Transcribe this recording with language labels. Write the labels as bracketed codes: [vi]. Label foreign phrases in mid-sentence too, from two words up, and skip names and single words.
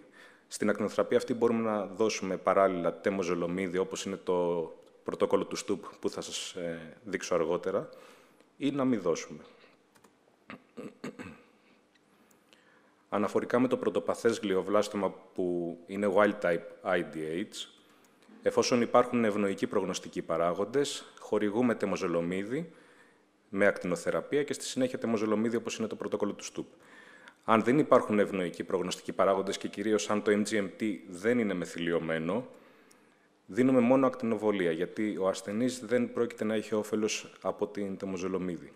[el] Στην ακτινοθεραπεία αυτή μπορούμε να δώσουμε παράλληλα τεμοζολομίδη, όπως είναι το πρωτόκολλο του STUP που θα σας δείξω αργότερα, ή να μην δώσουμε. Αναφορικά με το πρωτοπαθές γλιοβλάστομα που είναι wild-type IDH, εφόσον υπάρχουν ευνοϊκοί προγνωστικοί παράγοντες, χορηγούμε τεμοζολομίδη με ακτινοθεραπεία και στη συνέχεια τεμοζολομίδη, όπως είναι το πρωτόκολλο του STUP. Αν δεν υπάρχουν ευνοϊκοί προγνωστικοί παράγοντες και κυρίως αν το MGMT δεν είναι μεθυλιωμένο, δίνουμε μόνο ακτινοβολία, γιατί ο ασθενής δεν πρόκειται να έχει όφελος από την τεμοζολομίδη.